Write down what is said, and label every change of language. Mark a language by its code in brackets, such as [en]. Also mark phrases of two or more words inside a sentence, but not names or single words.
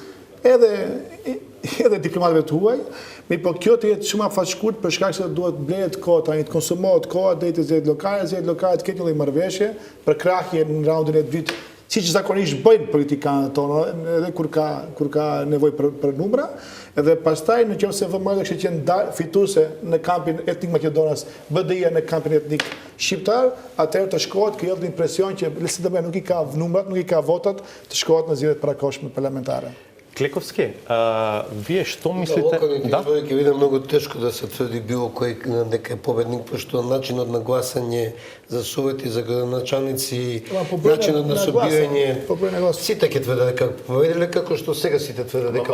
[sq] edhe diplomatëve të huaj, po kjo të jetë shumë afat shkurt për shkak se duhet blehet kohë tani, të konsumohet koha deri te zgjedhjet lokale të ketë një lloj marrëveshje për krahje në raundin e dytë, siç zakonisht bëjnë politikanët tonë, edhe kur ka nevojë për numra, edhe pastaj nëse VMRO kishte qenë fituese në kampin etnik maqedonas, BDI-ja në kampin etnik shqiptar, atëherë të shkohet kjo jep impresion që LSDM nuk i ka numrat, nuk i ka votat, të shkohet në zgjedhjet parakohshme parlamentare. [mk] Клековски, вие што мислите? Да? Ќе биде многу тешко да се тврди било кој дека е победник, пошто начинот на гласање за совети, за градоначалници, начинот на собирање, сите ќе тврдат дека победиле, како што сега сите тврдат дека